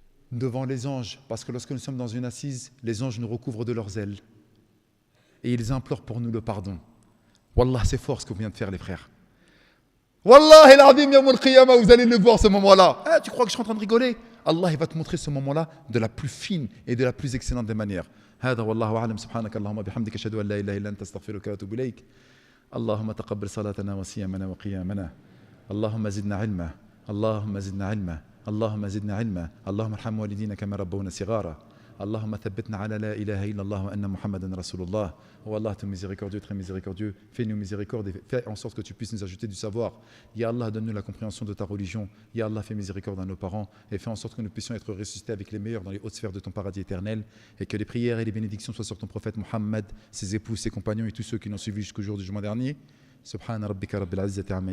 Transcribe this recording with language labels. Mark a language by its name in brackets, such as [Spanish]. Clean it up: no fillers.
[French] Devant les anges, parce que lorsque nous sommes dans une assise, les anges nous recouvrent de leurs ailes. Et ils implorent pour nous le pardon. Wallah, c'est fort ce que vous venez de faire, les frères. Wallah, el-azim, [Arabic] yawm al-qiyamah, [French] vous allez le voir ce moment-là. Ah, tu crois que je suis en train de rigoler? Allah, il va te montrer ce moment-là de la plus fine et de la plus excellente des manières. [Arabic] هذا والله أعلم سبحانك اللهم بحمدك أشهد أن لا إله إلا أنت أستغفرك وأتوب إليك اللهم تقبل صلاتنا وصيامنا وقيامنا اللهم زدنا علما اللهم زدنا علما اللهم زدنا علما اللهم ارحم والدينا كما ربونا صغارا اللهم ثبتنا على لا إله إلا الله وأن محمدا رسول الله. [French] Oh Allah, tu es miséricordieux, très miséricordieux, fais-nous miséricorde et fais en sorte que tu puisses nous ajouter du savoir. Ya Allah, donne-nous la compréhension de ta religion. Ya Allah, fais miséricorde à nos parents et fais en sorte que nous puissions être ressuscités avec les meilleurs dans les hautes sphères de ton paradis éternel, et que les prières et les bénédictions soient sur ton prophète Muhammad, ses épouses, ses compagnons et tous ceux qui l'ont suivi jusqu'au jour du jugement dernier. [Arabic] Subhana rabbika rabbil izzati amma